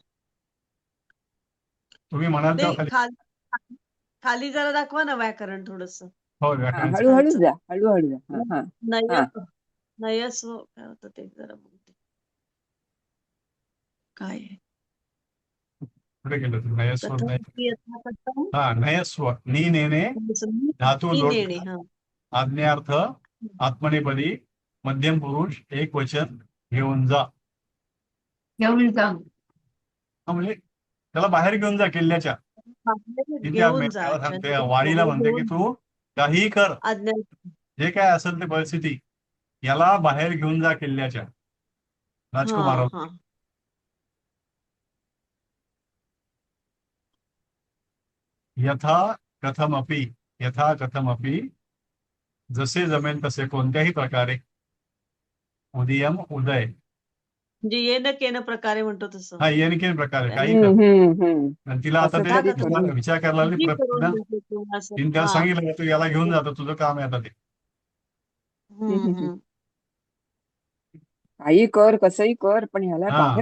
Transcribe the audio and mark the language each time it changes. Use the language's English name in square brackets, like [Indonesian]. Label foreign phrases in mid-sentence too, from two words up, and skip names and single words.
[Marathi] तुम्ही म्हणाल ते तेव्हा खाली. खाली जरा दाखवा ना व्याकरण थोडस हो हा व्याकरणाचं. हळूहळू जा हळूहळू जा. हा हा नय हा नयस्व काय होतं ते जरा बघते काय आहे? पुढे गेलो तुम्ही. नयस्व कथम नय. [Sanskrit] इति यथा कथम [Marathi] हा नयस्व नी नेणे धातू नी जोड नेणे हा आज्ञार्थ आत्मनेपदी मध्यम पुरुष एक वचन घेऊन जा. घेऊन जा. हा म्हणजे त्याला बाहेर घेऊन जा किल्ल्याच्या. तिथे घेऊन जा त्याला अच्छा. सांगते, वाणीला म्हणते की तू काही कर, आज्ञा जे काय असेल ते परिस्थिती, याला बाहेर घेऊन जा किल्ल्याच्या हा राजकुमार. हा [Sanskrit] यथा कथमपि यथा कथमपि [Marathi] जसे जमेल तसे कोणत्याही प्रकारे उदयम उदय. म्हणजे [Sanskrit] येन केन प्रकारे [Marathi] म्हणतो तसं हा [Sanskrit] येणकेन प्रकारे [Marathi] काही हम्म कर. हम्म हम्म. आणि तिला आता असं ते तरी करून. विचार करायला लागली किती करून प्रतिज्ञा. देते तू असं. तिने त्याला हा. सांगितलं का तू याला घेऊन जातो, तुझं काम आहे आता ते. हम्म. काही कर कसंही कर पण ह्याला हा बाहेर